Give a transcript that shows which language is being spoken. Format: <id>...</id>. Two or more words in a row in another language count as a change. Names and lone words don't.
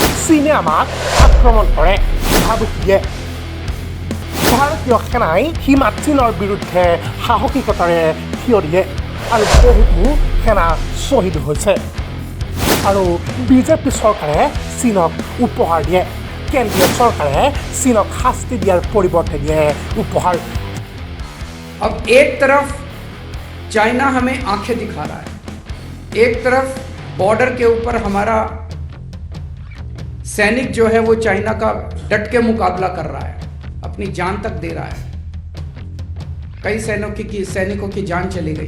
<as>চীনে আমাক আক্ৰমণ কৰে ভাবুক দিয়ে ভাৰতীয় সেনাই সীমাত চীনৰ বিৰুদ্ধে সাহসিকতাৰে থিয় দিয়ে আৰু বহুতো সেনা শ্বহীদ হৈছে আৰু বিজেপি চৰকাৰে চীনক উপহাৰ দিয়ে কেন্দ্ৰীয় চৰকাৰে চীনক শাস্তি দিয়াৰ পৰিৱৰ্তে দিয়ে উপহাৰ</as> <hi>अब एक तरफ चाइना हमें आंखें दिखा रहा है, एक तरफ बॉर्डर के ऊपर हमारा सैनिक जो है वो चाइना का डट के मुकाबला कर रहा है, अपनी जान तक दे रहा है। कई सैनिकों की जान चली गई।</hi>